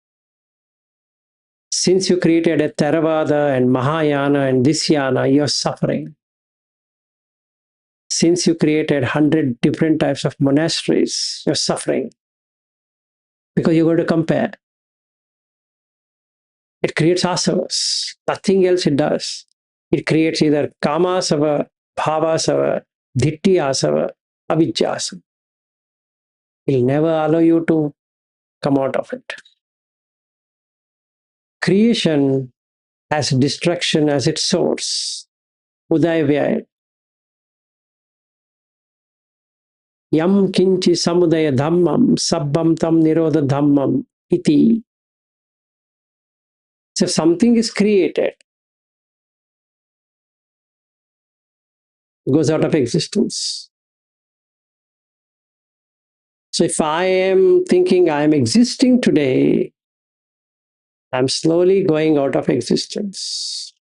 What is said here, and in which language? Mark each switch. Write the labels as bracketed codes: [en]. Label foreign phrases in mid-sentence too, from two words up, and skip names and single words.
[en] Since you created a Theravada and Mahayana and Dhyana, you're suffering. Since you created 100 different types of monasteries, you're suffering. Because you're going to compare. It creates asavas. Nothing else it does. It creates either [pi] kama asava, bhava asava, ditti asava, avijja asava. [en] It'll never allow you to come out of it. Creation has destruction as its source. [pi] Udaya Yam kinchi samudaya dhammam sabbam tam nirodha dhammam iti. [en] So if something is created, it goes out of existence. So if I am thinking I am existing today, I'm slowly going out of existence.